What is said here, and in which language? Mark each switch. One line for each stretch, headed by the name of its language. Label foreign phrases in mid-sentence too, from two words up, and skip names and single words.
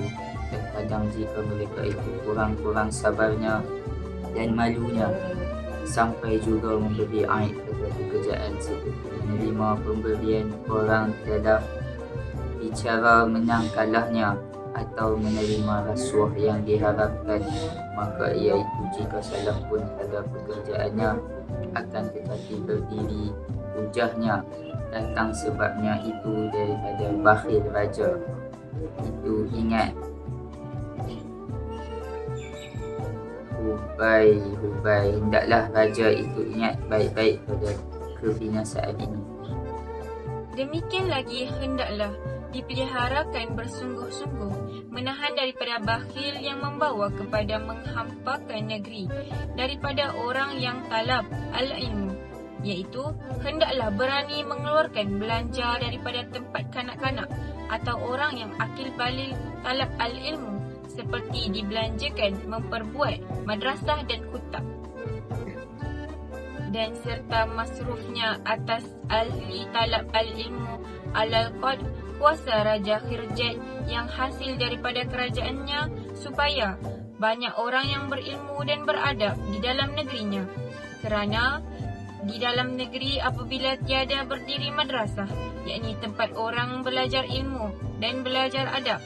Malay: Terkadang jika mereka itu kurang-kurang sabarnya dan malunya, sampai juga memberi aib pada pekerjaan, seperti menerima pemberian orang dalam bicara menang kalahnya atau menerima rasuah yang diharapkan, maka iaitu jika salah pun pada pekerjaannya, akan tetapi berdiri hujahnya datang sebabnya itu daripada bakhil raja. Itu ingat, Hubai, hendaklah raja itu ingat baik-baik pada kebinasaan ini. Demikian lagi hendaklah dipeliharakan bersungguh-sungguh, menahan daripada bakhil yang membawa kepada menghampakan negeri, daripada orang yang
Arabic: talab al-ilmu,
Malay: iaitu hendaklah berani mengeluarkan belanja daripada tempat kanak-kanak atau orang yang akil balil
Arabic: talab al-ilmu,
Malay: seperti dibelanjakan memperbuat madrasah dan kutab, dan serta masrufnya atas ahli
Arabic: talab al-ilmu alal qad,
Malay: kuasa Raja Khirjat yang hasil daripada kerajaannya, supaya banyak orang yang berilmu dan beradab di dalam negerinya. Kerana di dalam negeri apabila tiada berdiri madrasah, yakni tempat orang belajar ilmu dan belajar adab